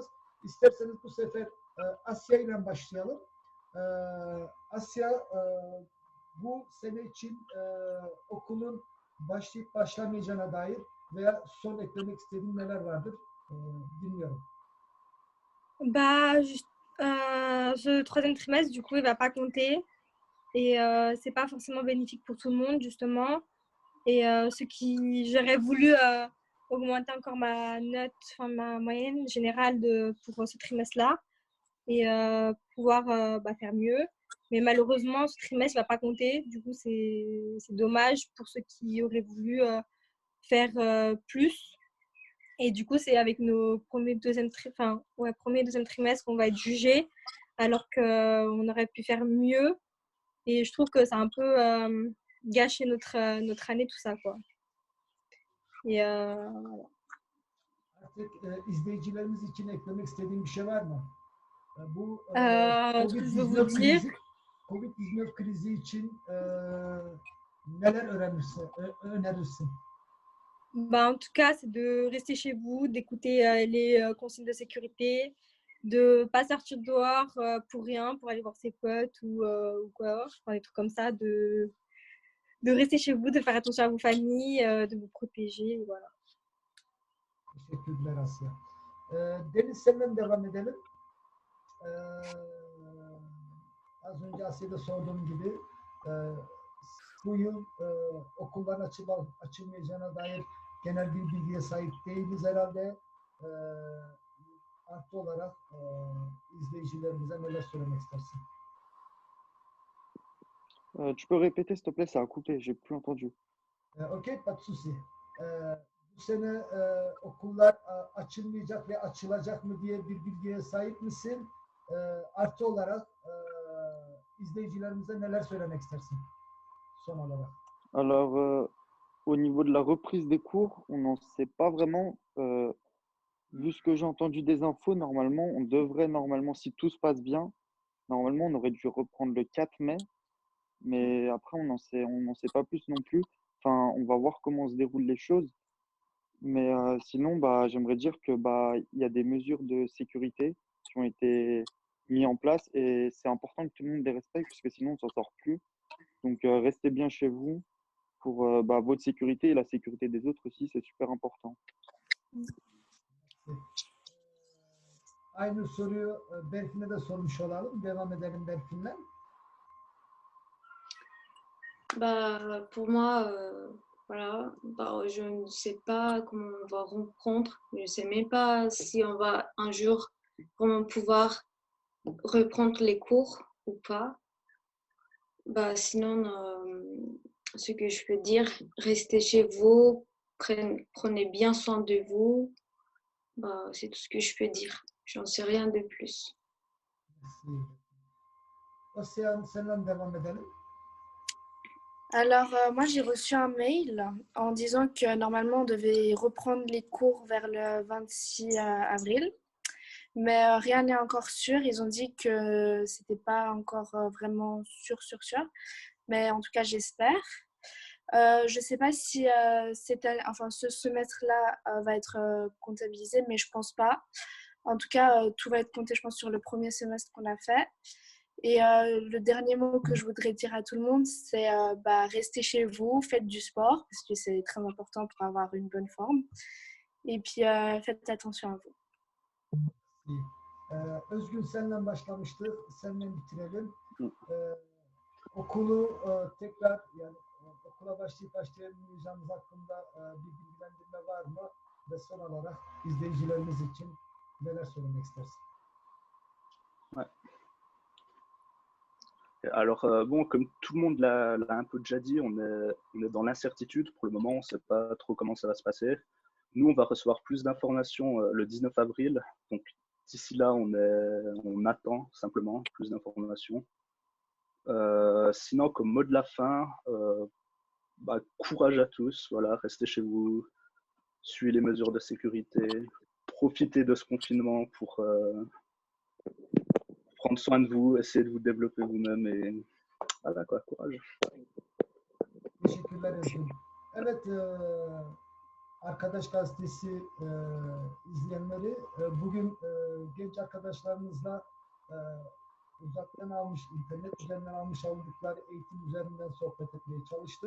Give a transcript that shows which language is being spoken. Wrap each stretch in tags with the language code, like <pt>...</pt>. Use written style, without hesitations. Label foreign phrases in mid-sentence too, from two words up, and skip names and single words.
<tr>İsterseniz bu sefer Asya ile başlayalım. Asya bu sene için okulun başlayıp başlamayacağına dair veya son eklemek istediğin neler vardır? Dinliyorum.</tr> <fr>Ce troisième trimestre, du coup, il ne va pas compter. Et c'est pas forcément bénéfique pour tout le monde, justement. Et j'aurais voulu augmenter encore ma note, enfin ma moyenne générale pour ce trimestre-là et pouvoir faire mieux. Mais malheureusement, ce trimestre ne va pas compter. Du coup, c'est dommage pour ceux qui auraient voulu faire plus. Et du coup, c'est avec nos premiers et deuxième trimestres qu'on va être jugés, alors qu'on aurait pu faire mieux. Et je trouve que ça a un peu gâché notre année, tout ça, quoi. Et voilà.</fr> <tr>Artık izleyicilerimiz için eklemek istediğim bir şey var mı? Bu</tr> <fr>Ce que je veux vous dire,</fr> <tr>Covid-19 krizi için neler önerirsin?</tr> <fr>en tout cas, c'est de rester chez vous, d'écouter les consignes de sécurité, de ne pas sortir dehors pour rien, pour aller voir ses potes ou quoi, enfin, des trucs comme ça, de rester chez vous, de faire attention à vos familles, de vous protéger, voilà.</fr> <tr>Teşekkürler Asya. Deniz senden devam edelim. Az önce Asya'da sorduğum gibi bu yıl okulların açılmayacağına dair genel bir bilgiye sahip değiliz herhalde. Artı olarak izleyicilerimize neler söylemek istersin?</tr> <fr>Tu peux répéter, s'il te plaît, ça a coupé, j'ai plus entendu. Okey, pas de souci.</fr> <tr>Bu sene okullar açılmayacak ve açılacak mı diye bir bilgiye sahip misin? Artı olarak izleyicilerimize neler söylemek istersin son olarak?</tr> <fr>Alors, au niveau de la reprise des cours, on n'en sait pas vraiment. Vu ce que j'ai entendu des infos, normalement, on devrait, si tout se passe bien, normalement, on aurait dû reprendre le 4 mai. Mais après, on n'en sait pas plus non plus. Enfin, on va voir comment se déroulent les choses. Mais sinon, j'aimerais dire que il y a des mesures de sécurité qui ont été mises en place et c'est important que tout le monde les respecte parce que sinon, on ne s'en sort plus. Donc, restez bien chez vous pour votre sécurité et la sécurité des autres aussi, c'est super important.</fr> <tr>Aynı soruyu Berfin'e de sormuş olalım. Devam edelim Berfin'le.</tr> <fr>Pour moi, voilà, je ne sais pas comment on va reprendre. Je ne sais même pas si on va un jour vraiment pouvoir reprendre les cours ou pas. Sinon, ce que je peux dire, restez chez vous, prenez bien soin de vous. C'est tout ce que je peux dire. J'en sais rien de plus.</fr> <tr>Asya, senden devam edelim.</tr> <fr>Alors, moi, j'ai reçu un mail en disant que normalement, on devait reprendre les cours vers le 26 avril. Mais rien n'est encore sûr. Ils ont dit que c'était pas encore vraiment sûr. Mais en tout cas, j'espère. Je sais pas si ce semestre-là va être comptabilisé, mais je pense pas. En tout cas, tout va être compté, je pense, sur le premier semestre qu'on a fait. Et le dernier mot que je voudrais dire à tout le monde, c'est restez chez vous, faites du sport, parce que c'est très important pour avoir une bonne forme. Et puis, faites attention à vous.</fr> <tr>Özgün senden başlamıştık, senden bitirelim. Okulu tekrar yani okula başlayamayacağımız hakkında bir bilgilendirme var mı? Ve son olarak izleyicilerimiz için neler söylemek istersin?</tr> <fr>Ouais. Alors, comme tout le monde l'a un peu déjà dit, on est dans l'incertitude. Pour le moment, on ne sait pas trop comment ça va se passer. Nous, on va recevoir plus d'informations le 19 avril. Donc, d'ici là, on attend simplement plus d'informations. Sinon, comme mot de la fin, courage à tous. Voilà, restez chez vous, suivez les mesures de sécurité, profitez de ce confinement pour prendre soin de vous, essayez de vous développer vous-même et voilà quoi, courage.</fr> <tr>Teşekkürler Özgün. Evet, Arkadaş Gazetesi izleyenleri bugün genç arkadaşlarımızla uzaktan internet üzerinden almış oldukları eğitim üzerinden sohbet etmeye çalıştık.</tr>